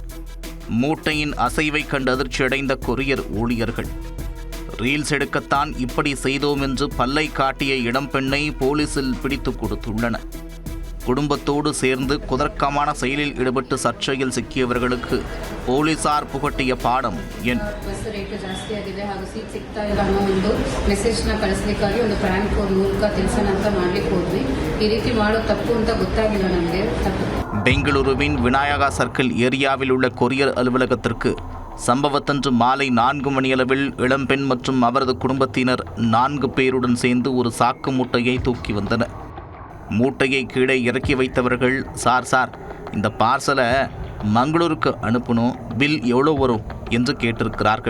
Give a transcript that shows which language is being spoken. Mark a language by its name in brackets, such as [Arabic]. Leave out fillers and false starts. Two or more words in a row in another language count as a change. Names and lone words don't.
[Tamil] மூட்டையின் அசைவை கண்டு அதிர்ச்சியடைந்த கொரியர் ஊழியர்கள் ரீல்ஸ் எடுக்கத்தான் இப்படி செய்தோம் என்று பல்லை காட்டிய இளம்பெண்ணை போலீசில் பிடித்து கொடுத்துள்ளனர். குடும்பத்தோடு சேர்ந்து குதர்க்கமான செயலில் ஈடுபட்டு சர்ச்சையில் சிக்கியவர்களுக்கு போலீசார் புகட்டிய பாடம் என்ன? [Kannada] ಬಸ್ ರೇಟ್ ಜಾಸ್ತಿ ಆಗಿದೆ ಹಾಗೂ ಸೀಟ್ ಸಿಗ್ತಾ ಇಲ್ಲ ಅನ್ನೋ ಒಂದು ಮೆಸೇಜ್ನ ಕಳಿಸ್ಲಿಕ್ಕಾಗಿ ಒಂದು ಪ್ರ್ಯಾಂಕ್ ಕೋಡ್ ಮೂಲಕ ತಿಳಿಸೋಣ ಅಂತ ಮಾಡ್ಲಿಕ್ಕೆ ಹೋದ್ವಿ. ಈ ರೀತಿ ಮಾಡೋ ತಪ್ಪು ಅಂತ ಗೊತ್ತಾಗಿಲ್ಲ ನಮಗೆ. [Tamil] பெங்களூருவின் விநாயகா சர்க்கிள் ஏரியாவில் உள்ள கொரியர் அலுவலகத்திற்கு சம்பவத்தன்று மாலை 4 மணியளவில் இளம்பெண் மற்றும் அவரது குடும்பத்தினர் 4 பேருடன் சேர்ந்து ஒரு சாக்கு மூட்டையை தூக்கி வந்தனர். மூட்டையை கீழே இறக்கி வைத்தவர்கள், சார் இந்த பார்சலை மங்களூருக்கு அனுப்பணும், பில் எவ்வளோ வரும் என்று கேட்டிருக்கிறார்கள்.